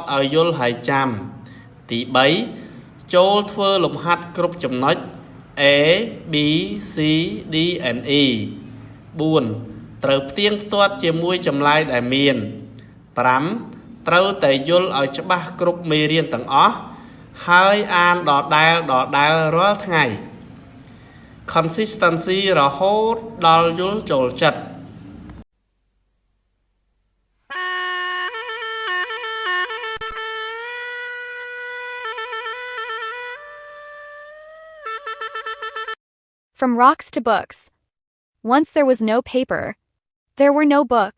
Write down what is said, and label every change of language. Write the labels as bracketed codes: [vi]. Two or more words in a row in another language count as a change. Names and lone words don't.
[km] ឲ្យយល់ហើយចាំទី3ចូលធ្វើលំហាត់គ្រប់ចំណុច [en] A B C D and E [km] 4 ត្រូវផ្ទៀងផ្ទាត់ជាមួយចម្លើយដែលមាន5ត្រូវតែយល់ឲ្យច្បាស់គ្រប់មេរៀនទាំងអស់ហើយអានដដែលរាល់ថ្ងៃ Consistency រហូតដល់យល់ចូលចិត្ត [en] From rocks to books. Once there was no paper. There were no books.